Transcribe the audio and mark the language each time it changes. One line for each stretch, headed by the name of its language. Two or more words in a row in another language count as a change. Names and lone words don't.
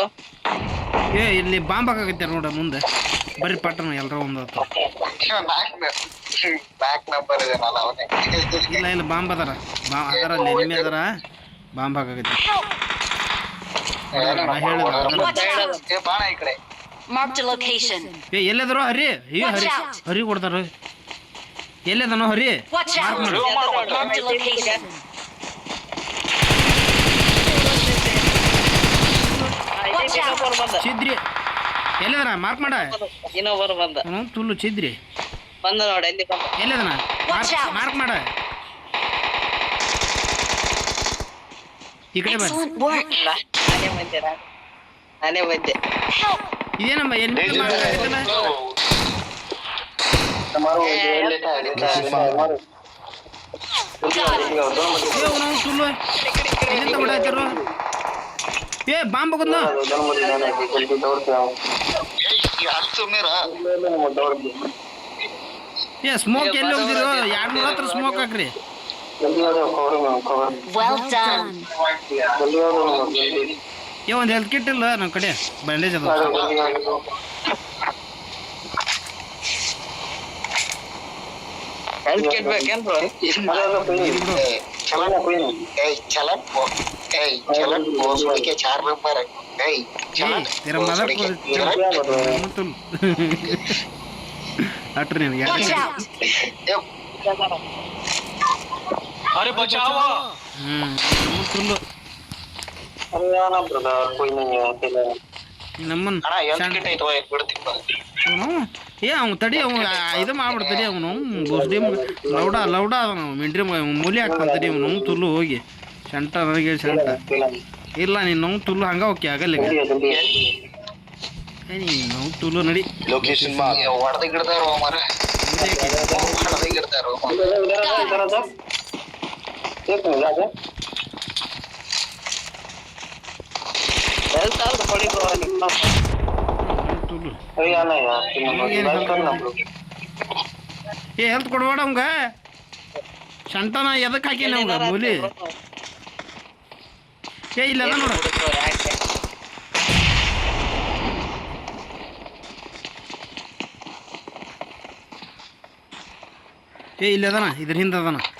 Kannada: ಏ ಇಲ್ಲಿ ಬಾಂಬ್ ಹಾಕಾಕತ್ಯಾರ ನೋಡ ಮುಂದೆ ಬರ್ರಿ ಪಟ್ಟಣ ಎಲ್ಲರ ಒಂದು
English: back number
Kannada: ಇದೆ ನಾನು ಅವನೇ ಇಲ್ಲ ಇಲ್ಲ ಬಾಂಬ್ ಅದರ ಅದರಲ್ಲಿ ಎನಿಮಿ ಅದರ ಬಾಂಬ್ ಹಾಕಾಕತ್ಯಾರ
English: Watch out!
Kannada: ಏ ಬಾಣ ಈ ಕಡೆ
English: Marked a location.
Kannada: ಏ ಎಲ್ಲದ್ರು ಹರಿ ಅಯ್ಯೋ ಹರಿ ಹರಿ ಕೊಡ್ತಾರ ಎಲ್ಲದನೋ ಹರಿ
English: Watch out! Marked a location.
Kannada: ಬಂದ ಚಿದ್ರಿ ಎಲ್ಲದನ ಮಾರ್ಕ್ ಮಾಡ ಇನ್ನೊಬ್ಬರು ಬಂದ ಅವನು ತುಲ್ಲು ಚಿದ್ರಿ ಬಂದ ನೋಡಿ ಎಲ್ಲಿ ಬಂದ ಎಲ್ಲದನ ಮಾರ್ಕ್ ಮಾಡ ಈ ಕಡೆ ಬರ
English: Excellent work.
Kannada: ನಾನೇ ಬಂದೆ ನಾನೇ ಬಂದೆ ಇದೇನಮ್ಮ ಎಲ್ಲಿ ಮಾಡಲ್ಲ
Hindi: हमारो लेता है हमारे
Kannada: ಏ ಅವನು ತುಲ್ಲು ಎಲ್ಲಿಂದ ಬಿಡಾತಿರು ಏ ಬಾಂಬ್ ಹೋಗೋದ್ನ
Hindi: जल्दी दौड़ के आओ यार सुनने रहा दौड़ के
Kannada: ಏ ಸ್ಮೋಕ್ ಎಲ್ಲಿ ಹೋಗಿದ್ರು 200 ಹತ್ರ ಸ್ಮೋಕ್ ಹಾಕ್ರಿ
Hindi: जल्दी आ जाओ कवर
English: Well done.
Hindi: जल्दी आ जाओ जल्दी
Kannada: ಏ ಒಂದು
English: health kit
Kannada: ಇಲ್ಲ ನಮ್ಮ ಕಡೆ ಬ್ಯಾಂಡೇಜ್ ಅದ
Hindi: जल्दी आ जाओ
English: health kit
Kannada: ಬೇಕೇನ್ ಬ್ರೋ
Hindi: चलन कोई नहीं ए चलन बॉस के 4 नंबर ए
Kannada: ಏ
Hindi: तेरा मदर को
Kannada: ಅಟ್ರಿ ನಿನಗೆ
English: Watch out!
Hindi: अरे बचाओ
Kannada: ತುಲ್ಲು
Hindi: अरे यार ना ब्रदर कोई नहीं है अकेला
Kannada: ನಮ್ಮನ್ ಅಣ್ಣ
English: health kit
Kannada: ಐತೋ ಬಿಡ್ತೀನಿ ಅವನು ಏ ಅವ್ನು ತಡಿ ಅವ್ನು ಇದು ಮಾಡ್ಬಿಡ್ತಡಿ ಅವನು ಬುಸ್ಡಿ ಲೌಡ ಅವನು ಮಿಂಟ್ರಿ ಮೂಲಿ ಹಾಕ್ತಾನೆ ತಡಿ ಅವನು ತುಲ್ಲು ಹೋಗಿ ಶಂಟ ನನಗೆ ಶಂಟ ಇಲ್ಲ ನೀನು ನಾವು ತುಲ್ಲು ಹಂಗ ಓಕೆ ಆಗಲ್ಲ ಈಗ. ಏ ನೀನು ನಾವು ತುಲ್ಲು ನಡಿ ಲೊಕೇಶನ್ ಹೊಡೆದ ಗಿಡದಾರ ಮಾರ ಹೊಡೆದ ಗಿಡದಾರ ಹೆಲ್ತ್ ಆದ್ರೆ ಕೊಡಿ ಬ್ರೋ ನಿಮ್ಮ ತುಲ್ಲು
Hindi: अरे आना यार बात करना ब्रो
Kannada: ಏ ಹೆಲ್ತ್ ಕೊಡ್ಬೇಡ ಅವಂಗ ಶಂಟನ ಎದಕ್ಕೆ ಹಾಕಿ ನಮ್ಗೆ ಮೂಲಿ ಏ ಇಲ್ಲ ನೋಡ ಏ ಇಲ್ಲ ಅದಾನ ಇದ್ರ ಹಿಂದೆ ಅದಾನ